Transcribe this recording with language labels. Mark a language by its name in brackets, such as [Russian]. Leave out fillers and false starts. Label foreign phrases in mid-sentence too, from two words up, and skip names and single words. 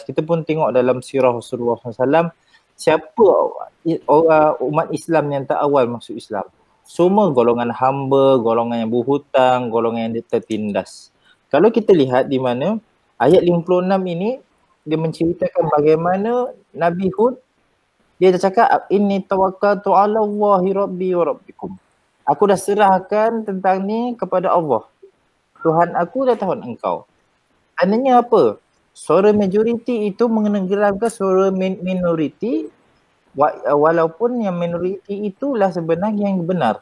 [Malay] Kita pun tengok dalam sirah Rasulullah SAW, siapa orang umat Islam yang tak awal masuk Islam? Semua golongan hamba, golongan yang berhutang, golongan yang tertindas. Kalau kita lihat di mana ayat 56 ini, dia menceritakan bagaimana Nabi Hud, dia dah cakap, [Arabic] إني توكلت على الله ربي وربكم. [Malay] Aku dah serahkan tentang ni kepada Allah, Tuhan aku dan Tuhan engkau. Tandanya apa? Suara majoriti itu menenggelamkan suara minoriti, walaupun yang minoriti itulah sebenarnya yang benar.